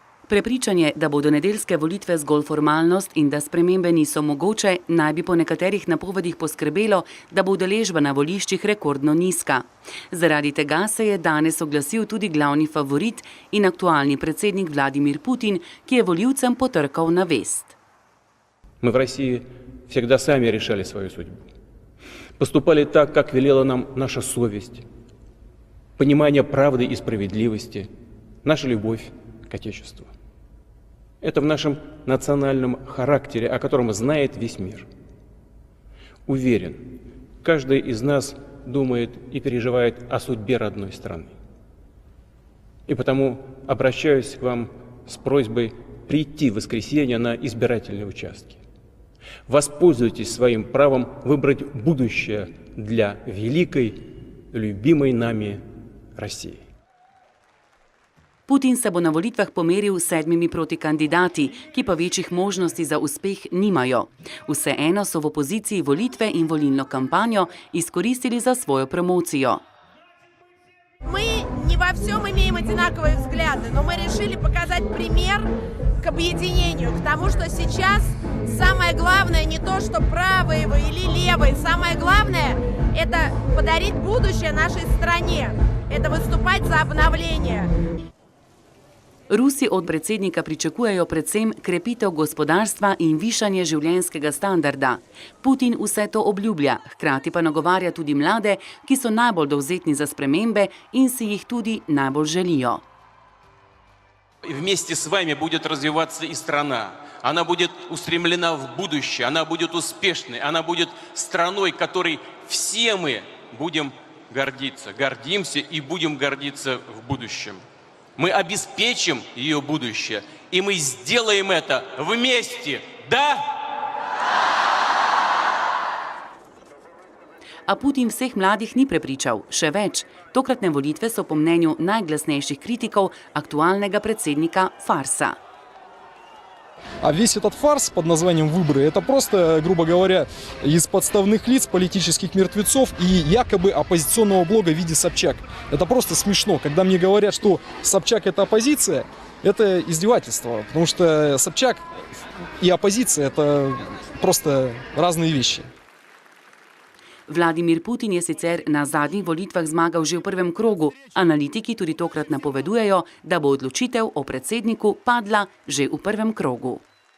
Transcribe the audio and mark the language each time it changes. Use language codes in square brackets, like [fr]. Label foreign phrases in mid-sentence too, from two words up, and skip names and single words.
[sl] Prepričanje, da bodo nedeljske volitve zgolj formalnost in da spremembe niso mogoče, naj bi po nekaterih napovedih poskrbelo, da bo udeležba na voliščih rekordno nizka. Zaradi tega se je danes oglasil tudi glavni favorit in aktualni predsednik Vladimir Putin, ki je volivcem potrkal na vest. [ru] Мы в России всегда сами решали свою судьбу. Поступали так, как велела нам наша совесть, понимание правды и справедливости, наша любовь к Отечеству. Это в нашем национальном характере, о котором знает весь мир. Уверен, каждый из нас думает и переживает о судьбе родной страны. И потому обращаюсь к вам с просьбой прийти в воскресенье на избирательные участки. Воспользуйтесь своим правом выбрать будущее для великой, любимой нами России. [sl] Putin se bo na volitvah pomeril s 7 protikandidati, ki pa večjih možnosti za uspeh nimajo. Vseeno so v opoziciji volitve in volilno kampanjo izkoristili za svojo promocijo. [ru] Мы не во всем имеем одинаковые взгляды, но мы решили показать пример к объединению, к тому, что сейчас самое главное не то, что правые вы или левые, самое главное – это подарить будущее нашей стране, это выступать за обновление. [sl] Rusi od predsednika pričakujejo predvsem krepitev gospodarstva in višanje življenjskega standarda. Putin vse to obljublja, hkrati pa nagovarja tudi mlade, ki so najbolj dovzetni za spremembe in si jih tudi najbolj želijo. [ru] Вместе с вами будет развиваться и страна. Она будет устремлена в будущее, она будет успешной, она будет страной, которой все мы будем гордиться. Гордимся и будем гордиться в будущем. Мы обеспечим ее будущее, и мы сделаем это вместе. Да? [sl] A Putin vseh mladih ni prepričal. Še več, tokratne volitve so po mnenju najglasnejših kritikov aktualnega predsednika farsa. [ru] А весь этот фарс под названием «Выборы» — это просто, грубо говоря, из подставных лиц политических мертвецов и якобы оппозиционного блога в виде Собчак. Это просто смешно. Когда мне говорят, что Собчак — это оппозиция, это издевательство. Потому что Собчак и оппозиция — это просто разные вещи. [sl] Vladimir Putin je sicer na zadnjih volitvah zmagal že v prvem krogu. Analitiki tudi tokrat napovedujejo, da bo odločitev o predsedniku padla že v prvem krogu.